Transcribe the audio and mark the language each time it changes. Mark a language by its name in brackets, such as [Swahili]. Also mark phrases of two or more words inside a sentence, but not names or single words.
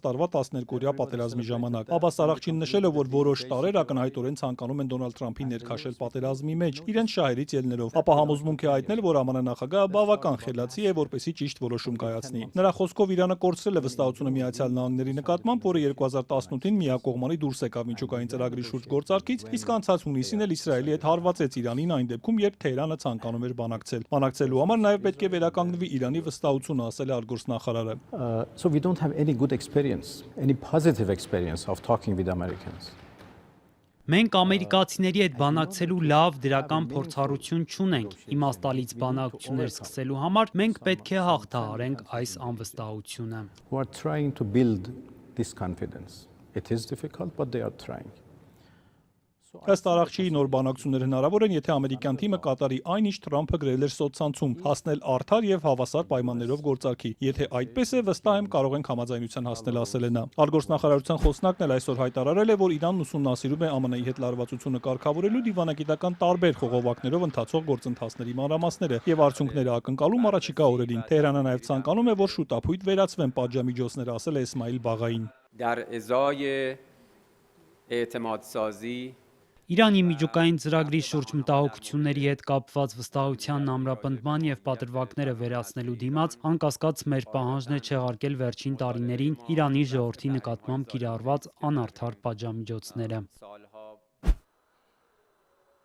[Armenian] տարվա 12-օրյա պատերազմի ժամանակ։ Աբբաս Արաղչին նշել է, որ որոշ տարրեր ակնհայտորեն ցանկանում են Դոնալդ Թրամփին ներքաշել պատերազմի մեջ, իրենց շահերից ելնելով, ապա համոզմունք է հայտնել, որ ԱՄՆ նախագահը բավական խելացի է, որպեսզի ճիշտ որոշում կայացնի։ Նրա խոսքով Իրանը կորցրել է վստահությունը Միացյալ Նահանգների նկատմամբ, որը 2018-ին միակողմանի դուրս եկավ միջուկային ծրագրի շուրջ գործարքից, իսկ անցած հունիսին էլ Իսրայելի հետ հարվածեց Իրանին այն դեպքում, երբ Թեհրանը ցանկանում էր բանակցել։ Բանակցելու համար նաև պետք է վերականգնվի Իրանի վստահությունը, ասել է արտգործնախարարը։ [English] So we don't have any good experience, any positive experience of talking with Americans. [Armenian] Մենք ամերիկացիների հետ բանակցելու լավ դրական փորձառություն չունենք։ Իմաստալից բանակցություններ սկսելու համար մենք պետք է հաղթահարենք այս անվստահությունը։ [English] Who are trying to build this confidence. It is difficult, but they are trying. [Armenian] Ըստ Արաղչիի նոր բանակցություններ հնարավոր են, եթե ամերիկյան թիմը կատարի այն, ինչ Թրամփը գրել էր սոցցանցում, հասնել արդար եւ հավասար պայմաններով գործարքի։ Եթե այդպես է, վստահ եմ կարող ենք համաձայնության հասնել, ասել է նա։ Արտգործնախարարության խոսնակն էլ այսօր հայտարարել է, որ Իրանն ուսումնասիրում է ԱՄՆ-ի հետ լարվածությունը կարգավորելու դիվանագիտական տարբեր խողովակներով ընթացող գործընթացների մանրամասները եւ արդյունքները ակնկալում առաջիկա օրերին։ Թեհրանը նաեւ ցանկանում է, որ շուտապույտ վերացվեն պատժամիջոցները, ասել է Էսմայիլ Բաղային։ [Persian] در ازای اعتماد سازی [Armenian] Իրանի միջուկային ծրագրի շուրջ մտահոգությունների հետ կապված վստահության ամրապնդման եւ պատրվակները վերացնելու դիմաց անկասկած մեր պահանջն է չեղարկել վերջին տարիներին Իրանի ժողովրդի նկատմամբ կիրառված անարդար պատժամիջոցները։